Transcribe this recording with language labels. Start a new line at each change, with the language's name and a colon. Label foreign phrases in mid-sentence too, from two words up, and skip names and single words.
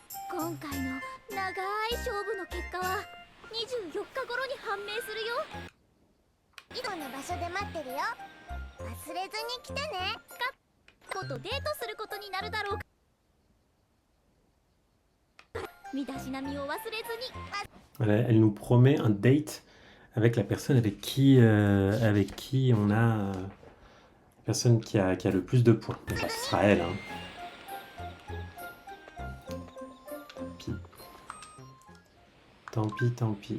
Japanese: 今回の長い勝負の結果は24日頃に判明するよ。いつもの場所で待ってるよ。忘れずに来てね。カッコとデートすることになるだろう。身だしなみを忘れずに。
French: Voilà, elle nous promet un date avec la personne avec qui on a la personne qui a le plus de points. Donc, ce sera elle. Hein. Tant pis.